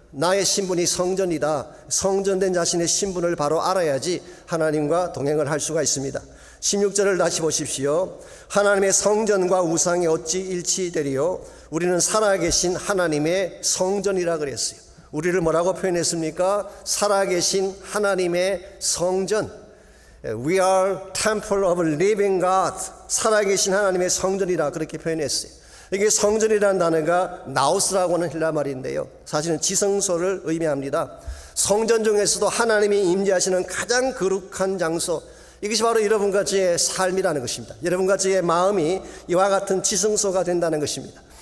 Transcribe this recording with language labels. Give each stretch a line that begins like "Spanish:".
Korean: 나의 신분이 성전이다. 성전된 자신의 신분을 바로 알아야지 하나님과 동행을 할 수가 있습니다. 16절을 다시 보십시오. 하나님의 성전과 우상이 어찌 일치되리요? 우리는 살아계신 하나님의 성전이라 그랬어요. 우리를 뭐라고 표현했습니까? 살아계신 하나님의 성전.
English: We are temple of living God.
Korean: 살아계신 하나님의 성전이라 그렇게 표현했어요. 이게 성전이라는 단어가 나우스라고 하는 헬라 말인데요. 사실은 지성소를 의미합니다. 성전 중에서도 하나님이 임재하시는 가장 거룩한 장소, 이것이 바로 여러분과 저의 삶이라는 것입니다. 여러분과 저의 마음이 이와 같은 지성소가 된다는 것입니다.